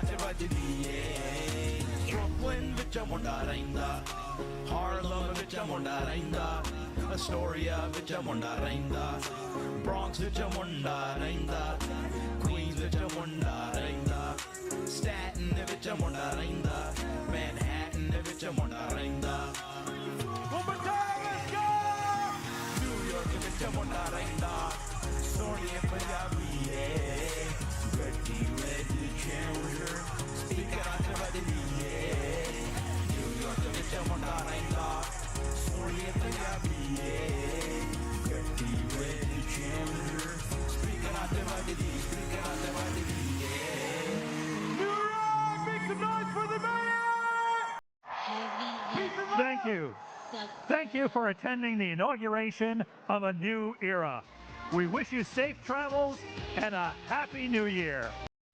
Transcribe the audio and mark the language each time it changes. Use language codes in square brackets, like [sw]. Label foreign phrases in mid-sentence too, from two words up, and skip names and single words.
[pa] ਤੇ ਵੱਜਦੀ ਏ Brooklyn ਵਿੱਚ ਮੁੰਡਾ ਰਹਿੰਦਾ Harlem ਵਿੱਚ ਮੁੰਡਾ ਰਹਿੰਦਾ Astoria ਵਿੱਚ ਮੁੰਡਾ ਰਹਿੰਦਾ Bronx ਵਿੱਚ ਮੁੰਡਾ ਰਹਿੰਦਾ Queens ਵਿੱਚ ਮੁੰਡਾ ਰਹਿੰਦਾ Staten ਵਿੱਚ ਮੁੰਡਾ ਰਹਿੰਦਾ Manhattan ਵਿੱਚ ਮੁੰਡਾ ਰਹਿੰਦਾ [en] One more time, let's go! [pa] New York ਵਿੱਚ ਮੁੰਡਾ ਰਹਿੰਦਾ ਸੋਹਣੀਏ ਪੰਜਾਬੀ ਏ ਗੱਡੀ [en] red challenger Speaker [pa] ਤੇ ਵੱਜਦੀ ਏ New York ਵਿੱਚ ਮੁੰਡਾ ਰਹਿੰਦਾ ਸੋਹਣੀਏ ਪੰਜਾਬੀ ਏ ਗੱਡੀ [en] red challenger Speaker [pa] ਤੇ ਵੱਜਦੀ Speaker ਤੇ ਵੱਜਦੀ ਏ New York, [en] make some noise for the mayor! Thank you. Thank you for attending the inauguration of a new era. We wish you safe travels and a happy new year.